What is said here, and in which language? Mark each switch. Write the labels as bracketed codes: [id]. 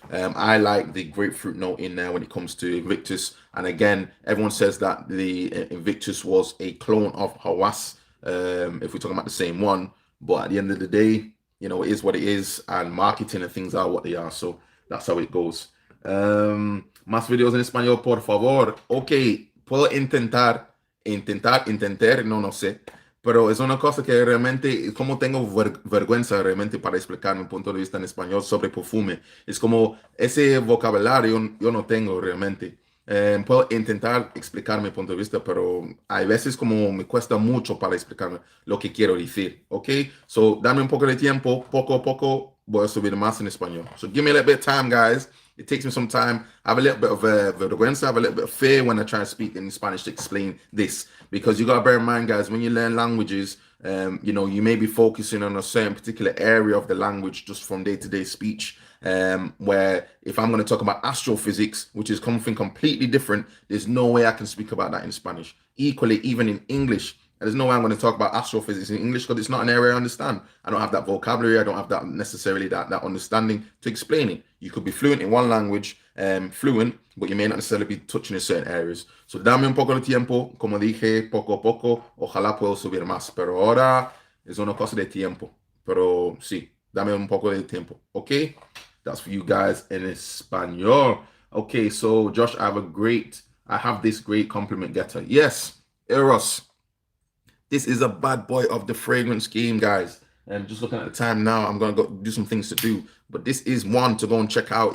[en] I like the grapefruit note in there when it comes to Invictus. And again, everyone says that the Invictus was a clone of Hawas, if we're talking about the same one. But at the end of the day, it is what it is, and marketing and things are what they are. So that's how it goes. [es] Más videos en español, por favor. Ok, puedo intentar, no sé. Pero es una cosa que realmente, como tengo vergüenza realmente para explicar mi punto de vista en español sobre perfume. Es como ese vocabulario yo no tengo realmente. Puedo intentar explicar mi punto de vista, pero hay veces como me cuesta mucho para explicar lo que quiero decir, ¿ok? [en] So, [es] dame un poco de tiempo, poco a poco voy a subir más en español. [en] So, give me a little bit of time, guys. It takes me some time. I have a little bit of [es] vergüenza, [en] I have a little bit of fear when I try to speak in Spanish to explain this, because you got to bear in mind, guys, when you learn languages, you may be focusing on a certain particular area of the language just from day-to-day speech. Where if I'm going to talk about astrophysics, which is something completely different, there's no way I can speak about that in Spanish. Equally, even in English, there's no way I'm going to talk about astrophysics in English because it's not an area I understand. I don't have that vocabulary. I don't have that necessarily that understanding to explain it. You could be fluent in one language, fluent, but you may not necessarily be touching in certain areas. So [es] dame un poco de tiempo, como dije, poco a poco. Ojalá puedo subir más, pero ahora es una cosa de tiempo. Pero sí, dame un poco de tiempo, ¿ok? [en] That's for you guys in Espanol. Okay, so Josh, I have this great compliment getter. Yes, Eros. This is a bad boy of the fragrance game, guys. And just looking at the time now, I'm gonna go do some things to do. But this is one to go and check out.